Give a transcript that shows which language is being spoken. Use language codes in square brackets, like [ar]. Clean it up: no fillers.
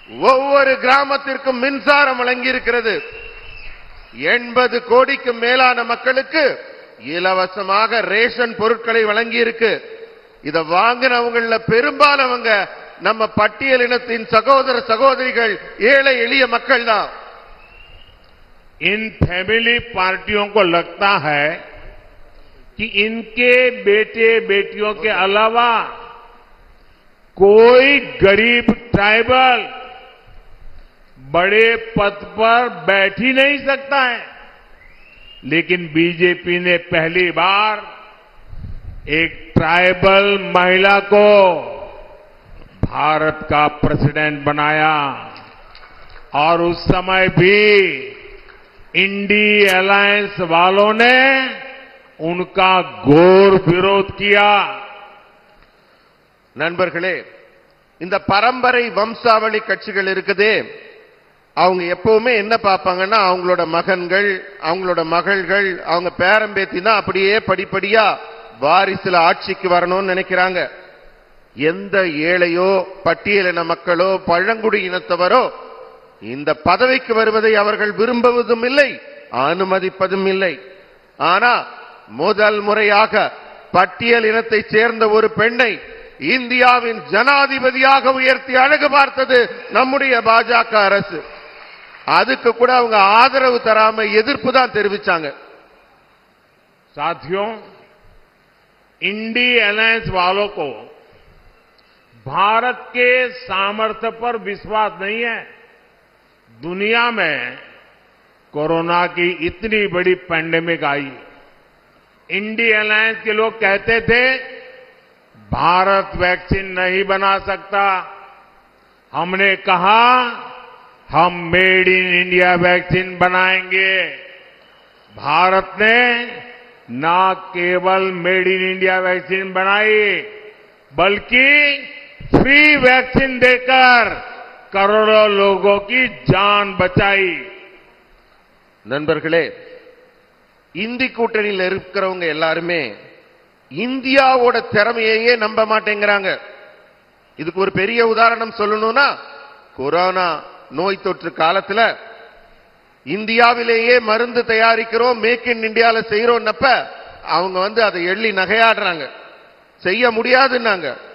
[ta] ஒவ்வொரு கிராமத்திற்கும் மின்சாரம் வழங்கி இருக்கிறது. 80 கோடிக்கும் மேலான மக்களுக்கு இலவசமாக ரேஷன் பொருட்களை வழங்கி இருக்கு. இத வாங்கினவங்கள பெரும்பாலவங்க நம்ம பட்டியலினத்தின் சகோதர சகோதரிகள், ஏழை எளிய மக்கள் தான். [hi] इन फैमिली पार्टियों को लगता है कि इनके बेटे बेटियों के अलावा कोई गरीब ट्राइबल बड़े पद पर बैठ ही नहीं सकता है, लेकिन बीजेपी ने पहली बार एक ट्राइबल महिला को भारत का प्रेसिडेंट बनाया और उस समय भी इंडी अलायंस वालों ने उनका घोर विरोध किया. [ta] நண்பர்களே, இந்த பரம்பரை வம்சாவளி கட்சிகள் இருக்குதே, அவங்க எப்பவுமே என்ன பார்ப்பாங்கன்னா அவங்களோட மகன்கள், அவங்களோட மகள்கள், அவங்க பேரம்பேத்தி தான் அப்படியே படிப்படியா வாரிசுல ஆட்சிக்கு வரணும்னு நினைக்கிறாங்க. எந்த ஏழையோ பட்டியலின மக்களோ பழங்குடி இனத்தவரோ இந்த பதவிக்கு வருவதை அவர்கள் விரும்புவதும் இல்லை, அனுமதிப்பதும் இல்லை. ஆனா முதல் முறையாக பட்டியல் இனத்தைச் சேர்ந்த ஒரு பெண்ணை இந்தியாவின் ஜனாதிபதியாக உயர்த்தி அழகு பார்த்தது நம்முடைய பாஜக அரசு. அதுக்கு கூட அவங்க ஆதரவு தராம எதிர்ப்பு தான் தெரிவிச்சாங்க. [hi] साथियों, इंडी अलायंस वालों को भारत के सामर्थ्य पर विश्वास नहीं है. दुनिया में कोरोना की इतनी बड़ी पैंडेमिक आई, इंडी अलायंस के लोग कहते थे भारत वैक्सीन नहीं बना सकता. हमने कहा हम मेड इन इंडिया वैक्सीन बनाएंगे. भारत ने ना केवल मेड इन इंडिया वैक्सीन बनाई, बल्कि फ्री वैक्सीन देकर करोड़ों लोगों की जान बचाई. [ta] நண்பர்களே, இந்தி கூட்டணியில் இருக்கிறவங்க எல்லாருமே இந்தியாவோட திறமையையே நம்ப மாட்டேங்கிறாங்க. இதுக்கு ஒரு பெரிய உதாரணம் சொல்லணும்னா, கொரோனா நோய் தொற்று காலத்துல இந்தியாவிலேயே மருந்து தயாரிக்கிறோம், மேக் இன் இந்தியால செய்யறோம்னப்ப அவங்க அதை எள்ளி நகையாடுறாங்க, செய்ய முடியாதுன்னாங்க.